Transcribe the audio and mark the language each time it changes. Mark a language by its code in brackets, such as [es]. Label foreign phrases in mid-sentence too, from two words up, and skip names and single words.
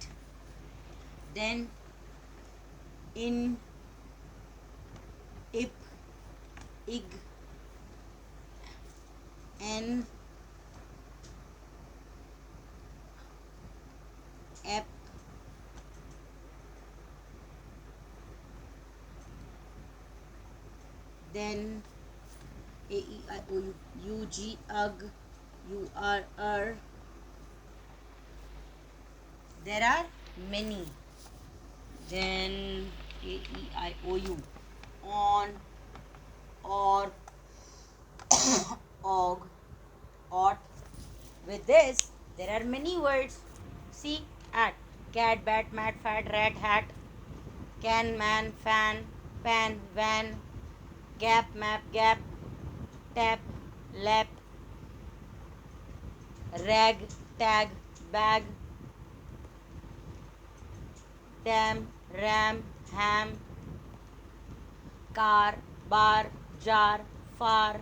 [en] then in, ip, ig, en, ep, then A, E, I, O, U, U, G, UG, U, R. There are many. Then A, E, I, O, U, on, or, og, ought. With this, there are many words. See, at, cat, bat, mat, fat, rat, hat, can, man, fan, pan, van, gap, map, gap, tap, lap, rag, tag, bag, dam, ram, ham, car, bar, jar, far.